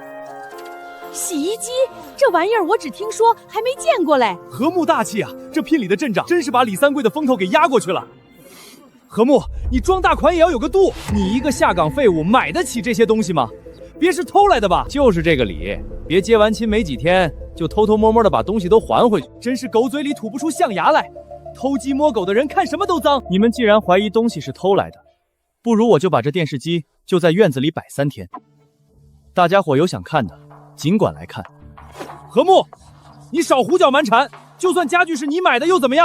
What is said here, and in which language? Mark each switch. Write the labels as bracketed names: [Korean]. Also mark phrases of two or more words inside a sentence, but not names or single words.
[Chinese] 洗衣機這玩意兒我只聽說，還沒見過嘞。和睦大氣啊，這聘禮的陣仗真是把李三貴的風頭給壓過去了。和睦，你裝大款也要有個度，你一個下崗廢物買得起這些東西嗎？別是偷來的吧？就是這個理，別結完親沒幾天就偷偷摸摸的把東西都還回去，真是狗嘴裡吐不出象牙來。偷雞摸狗的人看什麼都髒。你們既然懷疑東西是偷來的，不如我就把這電視機就在院子裡擺3天，大家伙有想看的盡管來看。和睦，你少胡攪蠻纏，就算家具是你買的又怎麼樣？